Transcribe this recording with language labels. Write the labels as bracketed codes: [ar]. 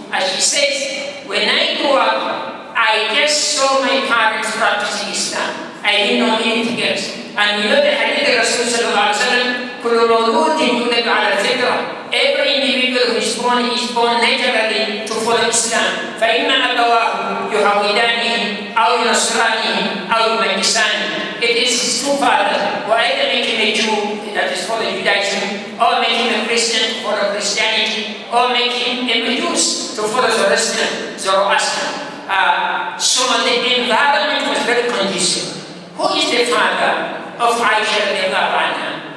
[en] As she says, when I grew up, I just saw my parents practicing Islam. I didn't know anything else. And we know the hadith of Rasul sallallahu alaihi wasallam, [ar] كل مولود يولد على الفطرة. [en] Every individual who is born naturally to follow Islam. [ar] فإما أبواه يهودانه أو ينصرانه أو يمجسانه. [en] It is his two fathers who either make him a Jew, that is follow Judaism, or make him a Christian, follow Christianity, or make him a Majus, to follow Zoroastrian. So the environment was very conducive. Who is the father of Aisha radiallahu anha?